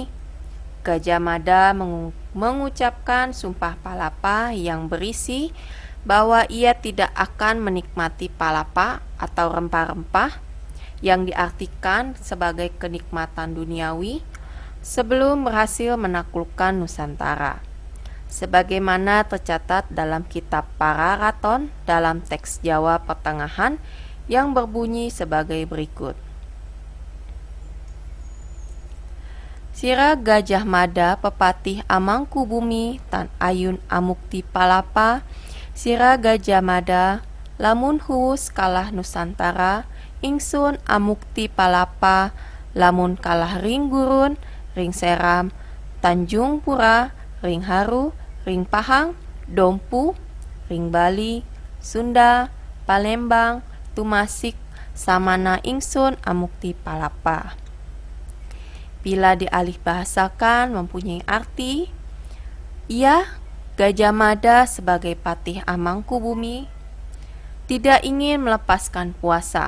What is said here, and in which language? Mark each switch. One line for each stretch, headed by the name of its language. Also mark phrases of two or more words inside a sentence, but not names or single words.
Indonesian: Gajah Mada mengucapkan sumpah palapa yang berisi bahwa ia tidak akan menikmati palapa atau rempah-rempah yang diartikan sebagai kenikmatan duniawi sebelum berhasil menaklukkan Nusantara, sebagaimana tercatat dalam kitab Pararaton dalam teks Jawa Pertengahan yang berbunyi sebagai berikut.
Kawi: Sira Gajah Mada pepatih Amangkubumi tan ayun amukti palapa, sira Gajah Mada lamun huwus kalah Nusantara, ingsun amukti palapa, lamun kalah ring gurun, ring seram, Tanjung Pura, ring Haru, ring Pahang, Dompu, ring Bali, Sunda, Palembang, Tumasik, samana ingsun amukti palapa.
Indonesian: Bila dialih bahasakan mempunyai arti, ia Gajah Mada sebagai patih Amangkubumi tidak ingin melepaskan puasa.